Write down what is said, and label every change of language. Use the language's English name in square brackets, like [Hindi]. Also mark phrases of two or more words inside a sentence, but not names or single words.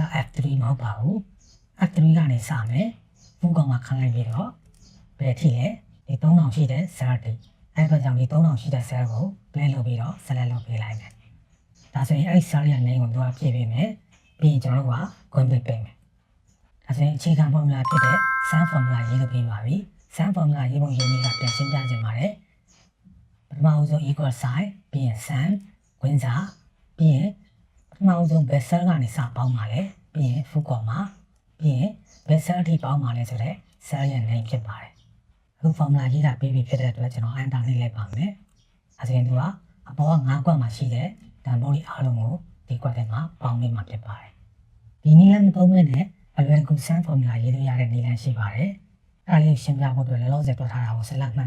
[Burmese] F3 မဟုတ်ပါဘူး F3 ကနေစမယ် [English] full comma [Burmese] ခန့်လိုက်ပြီးတော့ဘယ်အထိလဲဒီ3000ရှိတဲ့ cell တွေအဲ့ဒါကြောင့်ဒီ3000ရှိတဲ့ cell ကို play လုပ်ပြီးတော့ select လုပ်ပေးလိုက်မယ်ဒါဆိုရင်အဲ့ဒီ cell ရဲ့ name ကိုသူကဖြည့်ပေးမယ်ပြီးရင်ကျွန်တော်တို့က complete ပေးမယ်ဒါဆိုရင်အခြေခံ formula ဖြစ်တဲ့ [English] sum formula [Burmese] ရေးလုပ်ပြီး ပါပြီ [English] sum formula [Burmese] ရေးဖို့ရင်းနှီးကပြန်ရှင်းပြခြင်းပါတယ်ပထမဦးဆုံး [English] equal sign [Burmese] ပြီးရင် sum ဝင်စားပြီးရင်ပထမဦးဆုံး [English] best cell [Burmese] ကနေစပေါင်းပါလေပြီးရင် [English] full comma [Burmese] ပြီးရင် [English] best cell [Burmese] ထိပေါင်းပါလေဆိုတော့ cell ရဲ့ name ဖြစ်ပါတယ်အခု formula ရေးတာပြီးပြီဖြစ်တဲ့အတွက်ကျွန်တော် enter နှိပ်လိုက်ပါမယ်ဒါဆိုရင်သူကအပေါ်က9ကွက်မှာရှိတဲ့တန်ဖိုးတွေအားလုံးကိုဒီကွက်ထဲမှာပေါင်းပေးမှာဖြစ်ပါတယ် ဒီနည်းလမ်းမသုံးမဲ့နဲ့အလွယ်တကူ [English] sum formula [Burmese] ရေးလို့ရတဲ့နည်းလမ်းရှိပါတယ်အဲ့ဒါလေးရှင်းပြဖို့အတွက်လည်းလောလောဆယ်တွက်ထားတာကို select မှန်